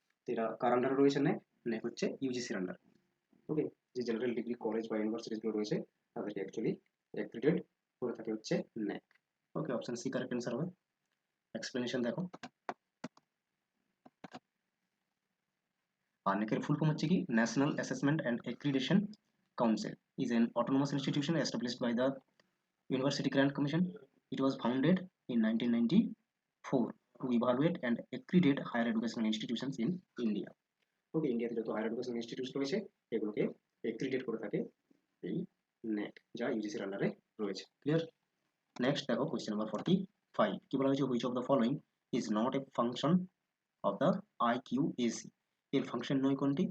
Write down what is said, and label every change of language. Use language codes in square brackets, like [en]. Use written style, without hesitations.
[bn] তো এরা কার আন্ডারে রয়েছে ন্যাক, ন্যাক হচ্ছে ইউজিসির আন্ডার। ওকে, যে জেনারেল ডিগ্রি কলেজ বা ইউনিভার্সিটিগুলো রয়েছে তাদেরকে অ্যাকচুয়ালি অ্যাক্রিডিটেড করে থাকে হচ্ছে ন্যাক। ওকে, অপশন সি কারেক্ট অ্যান্সার হবে। এক্সপ্লেনেশন দেখো। আর NAC এর ফুল ফর্ম হচ্ছে কি, [en] National assessment and accreditation council is an autonomous institution established by the University Grant Commission. It was founded in 1994 to evaluate and accredit higher educational institutions in India. [bn] ওকে, ইন্ডিয়াতে যত higher educational institute রয়েছে এগুলোকে অ্যাক্রিডিটেট করে থাকে এই ন্যাক, যা ইউজিসির আন্ডারে রয়েছে। ক্লিয়ার? নেক্সট দেখো কোয়েশ্চেন নাম্বার 45। কি বলা হয়েছে, [en] Which of the following is not a function of the IQAC। [bn] এর ফাংশন নয় কোনটি?